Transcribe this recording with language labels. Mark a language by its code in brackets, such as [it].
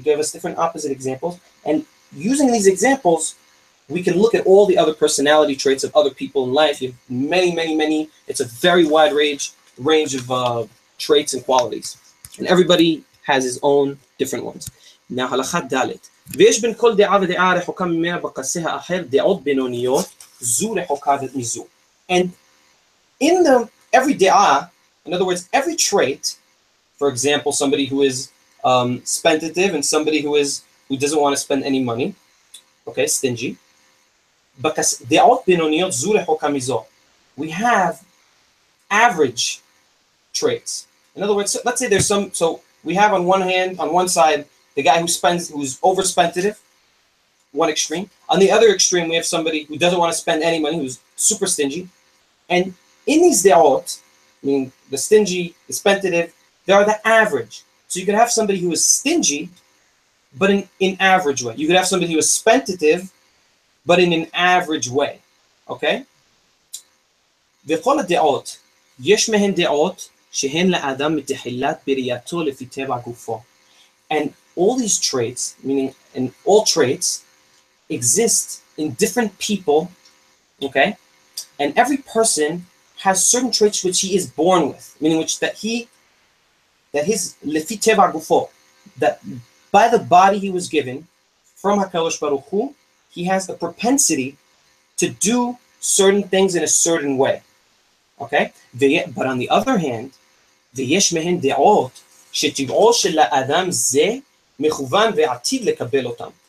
[en] He gave us different opposite examples, and using these examples, we can look at all the other personality traits of other people in life. You have many, many, many. It's a very wide range of traits and qualities, and everybody has his own different ones. Now, halakha dalet. [he] ויש בין כל דעה ודעה רחוקה ממנה בקצה האחר דעות בינוניות זו רחוקה מזו. [en] And in every da'ah, in other words, every trait, for example, somebody who is spentative and somebody who doesn't want to spend any money, okay, stingy. [he] Because דעות בינוניות זו רחוקה מזו. [en] We have average traits. In other words, let's say there's so we have on one side, the guy who's overspentative, one extreme. On the other extreme, we have somebody who doesn't want to spend any money, who's super stingy. And in these de'ot, meaning the stingy, the spentative, they are the average. So you could have somebody who is stingy, but in average way. You could have somebody who is spentative, but in an average way. Okay? [he] וכל הדעות, יש מהן דעות שהן לאדם מתחילת בריאתו לפי טבע גופו. [en] And all these traits, meaning and all traits, exist in different people, okay? And every person has certain traits which he is born with, meaning that his לפי טבע גופו, that by the body he was given from HaKadosh Baruch Hu, he has a propensity to do certain things in a certain way. Okay? [he] But on the other hand, ויש מהן דעות שטבעו של האדם זה מכוון ועתיד לקבל אותם.